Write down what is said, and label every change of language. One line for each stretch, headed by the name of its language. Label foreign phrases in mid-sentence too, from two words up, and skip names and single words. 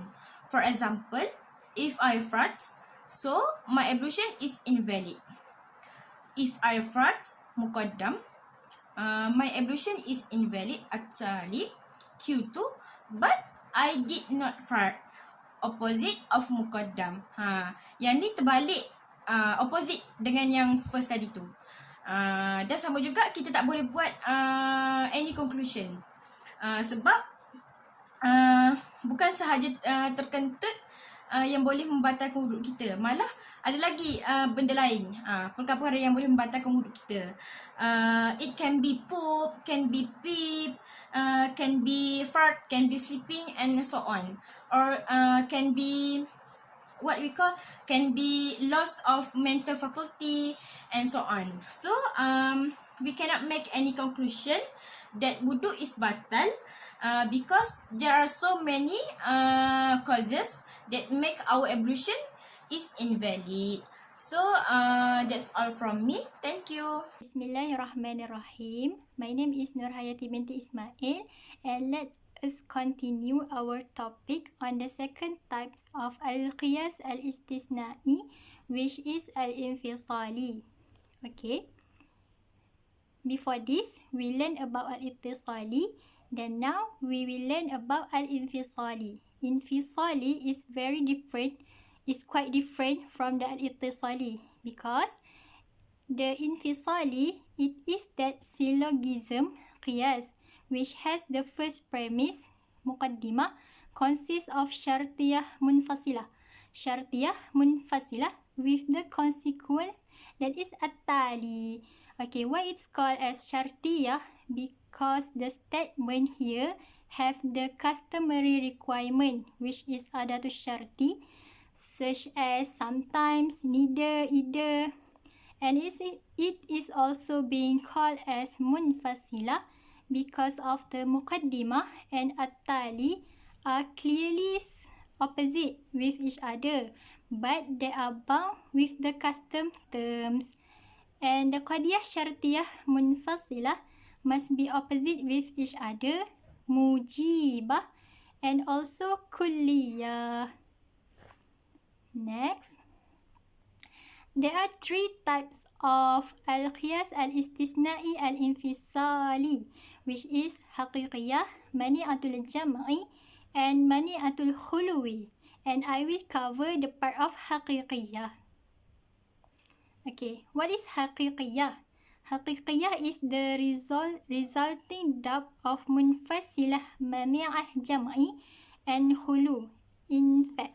English: For example, if I fart, so my ablution is invalid. If I fart, muqaddam, my ablution is invalid, at-tali, Q2, but I did not fart, opposite of muqaddam.
Malay: Yang ni terbalik, opposite dengan yang first tadi tu. Dan sama juga kita tak boleh buat
English: any conclusion.
Malay: Sebab bukan sahaja terkentut yang boleh membatalkan wuduk kita, malah ada lagi benda lain, perkara-perkara yang boleh membatalkan wuduk kita.
English: It can be poop, can be pee, can be fart, can be sleeping, and so on. Or can be what we call, can be loss of mental faculty, and so on. So we cannot make any conclusion that wudu is batal, because there are so many causes that make our ablution is invalid. So that's all from me. Thank you.
Arabic: بسم الله الرحمن الرحيم.
English: My name is Nurhayati binti Ismail, and let us continue our topic on the second types of
Arabic: القياس الاستثنائي,
English: which is al-infisali. Okay. Before this, we learn about al-ittisali. Then now we will learn about al-infisali. Infisali is very different. It's quite different from the al-ittisali, because the infisali, it is that syllogism qiyas which has the first premise, muqaddimah, consists of
Arabic: شرطية منفصلة. شرطية منفصلة
English: with the consequence that is at-tali. Okay, why it's called as syartiyah? Because the statement here have the customary requirement, which is
Arabic: أداة شرط,
English: such as sometimes, neither, either, and it is also being called as munfasilah because of the muqaddimah and at-tali are clearly opposite with each other, but they are bound with the custom terms. And the
Arabic: قضية شرطية منفصلة
English: must be opposite with each other, mujibah, and also kulliyah. Next, there are three types of
Arabic: القياس الاستثنائي الانفصالي,
English: which is haqiqiyah,
Arabic: مانعة الجمع,
English: and
Arabic: مانعة الخلو.
English: And I will cover the part of haqiqiyah. Okay, what is haqiqiyah? Haqiqiyah is the resulting dab of
Arabic: منفصلة مانعة جمع
English: and khulu, in fact.